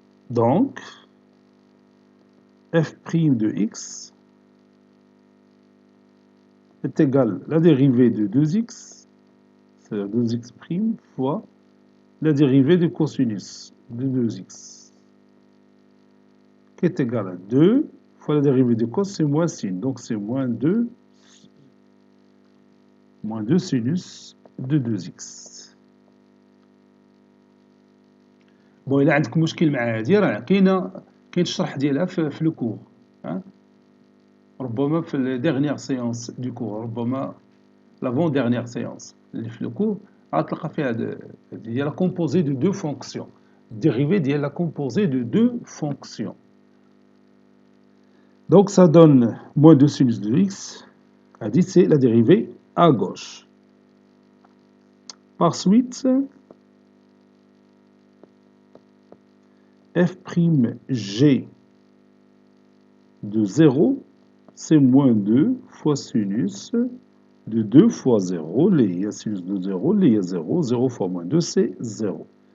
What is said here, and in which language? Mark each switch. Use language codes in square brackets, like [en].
[fr] Donc, f' de x est égal à la dérivée de 2x, c'est-à-dire 2x' fois la dérivée du cosinus de 2x, qui est égal à 2 fois la dérivée de cos, c'est moins sin, donc c'est moins 2 sinus de 2x. [ar] بون إلا عندكم مشكل مع هادي راه كاين الشرح ديالها في لو كور، ربما في [fr] الديرنيير سيونس دو كور، [ar] ربما [fr] لافون ديرنيير سيونس [ar] اللي في لو كور غتلقى فيها هي [fr] لا كومبوزي دو دو فونكسيون، [ar] الديريفي ديال لا كومبوزي دو دو فونكسيون. [fr] Donc ça donne moins 2 sinus de x, a dit c'est la dérivée à gauche. Par suite, f'g de 0, c'est moins 2 fois sinus de 2 fois 0, les sinus de 0, les 0, 0 fois moins 2, c'est 0.